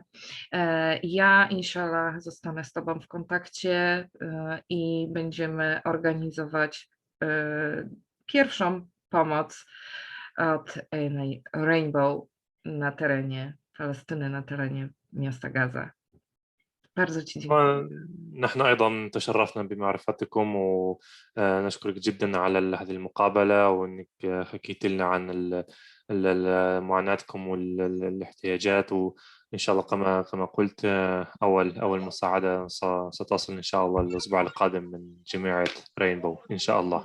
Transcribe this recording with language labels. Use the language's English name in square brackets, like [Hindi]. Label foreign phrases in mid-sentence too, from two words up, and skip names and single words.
[Polish] Ja, inshallah, zostanę z tobą w kontakcie i będziemy organizować pierwszą pomoc od Rainbow na terenie Palestyny, na terenie miasta Gaza. Bardzo ci dziękuję. [Arabic] نحن أيضا تشرفنا بمعرفتكم، ونشكرك جدا على هذه المقابلة، وأنك حكيت لنا عن معاناتكم والاحتياجات. وإن شاء الله كما قلت أول مساعدة ستصل إن شاء الله الأسبوع القادم من جمعية رينبو إن شاء الله.